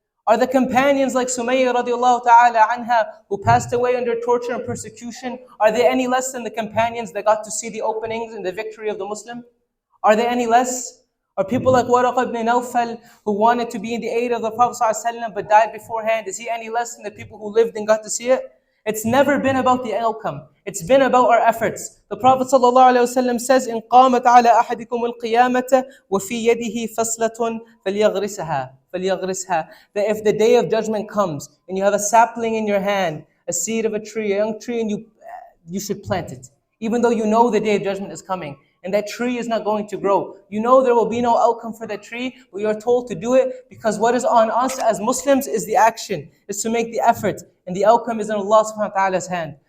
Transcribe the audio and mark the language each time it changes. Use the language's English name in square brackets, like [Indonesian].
[English] Are the companions like Sumayya radiallahu ta'ala anha, who passed away under torture and persecution, are they any less than the companions that got to see the openings and the victory of the Muslim? Are they any less? Are people like Waraq ibn Nawfal, who wanted to be in the aid of the Prophet ﷺ but died beforehand, is he any less than the people who lived and got to see it? It's never been about the outcome. It's been about our efforts. The Prophet ﷺ says, [Arabic] إن قامت على أحدكم القيامة وفي يده فصلة فليغرسها. [English] That if the day of judgment comes and you have a sapling in your hand, a seed of a tree, a young tree, and you should plant it. Even though you know the day of judgment is coming and that tree is not going to grow. You know there will be no outcome for that tree, but you are told to do it because what is on us as Muslims is the action, is to make the effort, and the outcome is in Allah subhanahu wa ta'ala's hand.